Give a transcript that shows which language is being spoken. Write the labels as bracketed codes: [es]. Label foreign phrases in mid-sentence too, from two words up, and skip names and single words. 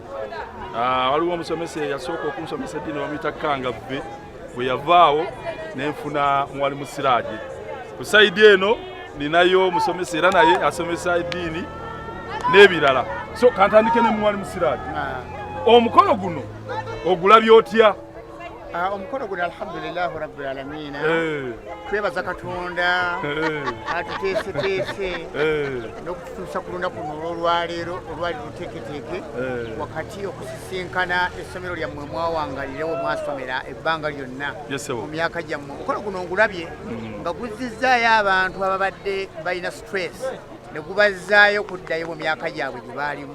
[lg] Waliwo omusomesa eyasooka okunsomesa eddiini bamuyita Kangabbe, bwe yavaawo nenfuna Mwalimu Siraaje. Ku sayidi eno ninayo omusomesa era naye asomesa eddiini n'ebirala. So kantandike ne Mwalimu Siraaje. Omukolo guno ogulabye otya? Omukolo guno [ar] الحمد لله رب العالمين. [lg] Twebaza Katonda atuteeseteese n'okutuusa ku lunaku luno olwaleero olwali luteeketeeke wakati okusisinkana essomero lyammwe mwawangalirewo mwasomera ebbanga lyonna mu myaka gyammwe. Omukolo guno ngulabye nga guzzizaayo abantu ababadde balina stress ne gubazzaayo kuddayo mu myaka gyabwe gye baalimu.